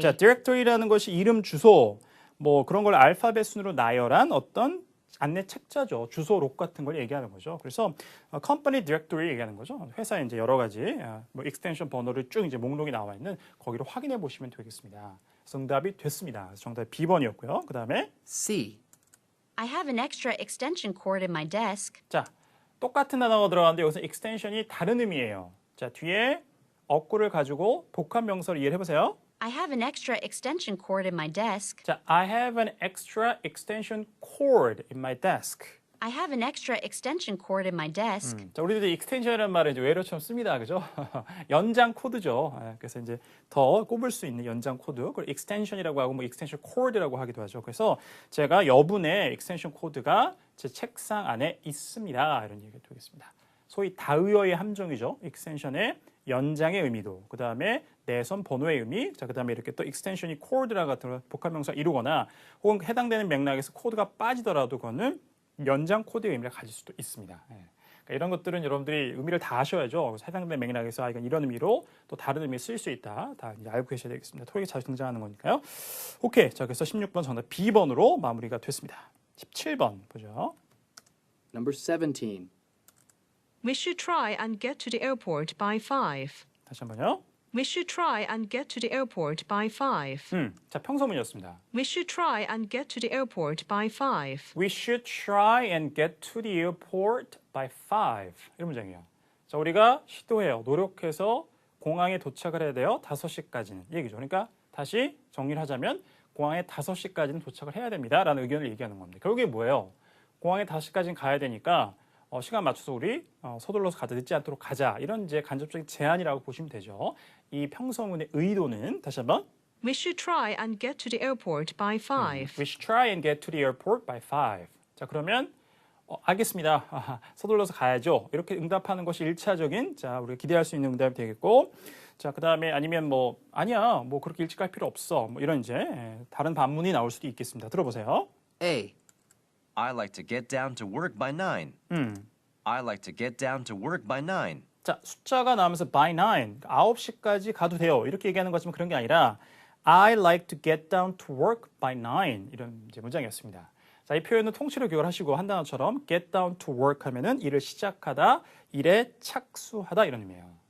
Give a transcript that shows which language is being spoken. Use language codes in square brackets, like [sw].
[ko] 자, directory라는 것이 이름, 주소, 뭐 그런 걸 알파벳 순으로 나열한 어떤 안내 책자죠. 주소록 같은 걸 얘기하는 거죠. 그래서 company directory 얘기하는 거죠. 회사에 이제 여러 가지 뭐 extension 번호를 쭉 이제 목록이 나와 있는 거기로 확인해 보시면 되겠습니다. 정답이 됐습니다. 그래서 정답이 B번이었고요. 그다음에 [en] C. I have an extra extension cord in my desk. [ko] 자, 똑같은 단어가 들어가는데 여기서 extension이 다른 의미예요. 자, 뒤에 어구를 가지고 복합 명사를 이해를 해보세요. [en] I have an extra extension cord in my desk. 자, I have an extra extension cord in my desk. I have an extra extension cord in my desk. [ko] 자, 우리도 extension이라는 말을 이제 외래어처럼 씁니다, 그죠? 연장 코드죠. 그래서 이제 더 꼽을 수 있는 연장 코드, 그걸 extension이라고 하고 뭐 extension cord이라고 하기도 하죠. 그래서 제가 여분의 extension 코드가 제 책상 안에 있습니다. 이런 얘기가 되겠습니다. 소위 다의어의 함정이죠. extension의 연장의 의미도, 그 다음에 내선 번호의 의미, 자, 그 다음에 이렇게 또 extension이 cord라 같은 복합명사 이루거나 혹은 해당되는 맥락에서 코드가 빠지더라도 그거는 연장 코드의 의미를 가질 수도 있습니다. 그러니까 이런 것들은 여러분들이 의미를 다 아셔야죠. 해당되는 맥락에서 이건 이런 의미로 또 다른 의미에 쓰일 수 있다. 다 이제 알고 계셔야 되겠습니다. 토익에 자주 등장하는 거니까요. 오케이. 자, 그래서 16번 정답 B번으로 마무리가 됐습니다. 17번 보죠. [en] Number 17. We should try and get to the airport by 5. [ko] 다시 한번요. [en] We should try and get to the airport by 5. [ko] 자, 평서문이었습니다. [en] We should try and get to the airport by 5. We should try and get to the airport by 5. [ko] 이런 문장이에요. 자, 우리가 시도해요. 노력해서 공항에 도착을 해야 돼요. 5시까지는. 얘기죠. 그러니까 다시 정리를 하자면 공항에 5시까지는 도착을 해야 됩니다. 라는 의견을 얘기하는 겁니다. 결국에 뭐예요? 공항에 5시까지는 가야 되니까 시간 맞춰서 우리 서둘러서 가자, 늦지 않도록 가자. 이런 이제 간접적인 제안이라고 보시면 되죠. 이 평서문의 의도는 다시 한번 [en] We should try and get to the airport by 5. We should try and get to the airport by 5. [ko] 자, 그러면 알겠습니다. 서둘러서 가야죠. 이렇게 응답하는 것이 1차적인 자, 우리가 기대할 수 있는 응답이 되겠고 자, 그다음에 아니면 뭐 아니야. 뭐 그렇게 일찍 갈 필요 없어. 뭐 이런 이제 다른 반문이 나올 수도 있겠습니다. 들어보세요. [en] A. I like to get down to work by 9. I like to get down to work by 9. [ko] 자, 숫자가 나오면서 by 9, 9시까지 가도 돼요. 이렇게 얘기하는 것지만 그런 게 아니라 [en] I like to get down to work by 9 [ko] 이런 이제 문장이었습니다. 자, 이 표현은 통째로 기억을 하시고 한 단어처럼 [en] get down to work [ko] 하면은 일을 시작하다, 일에 착수하다 이런 의미예요.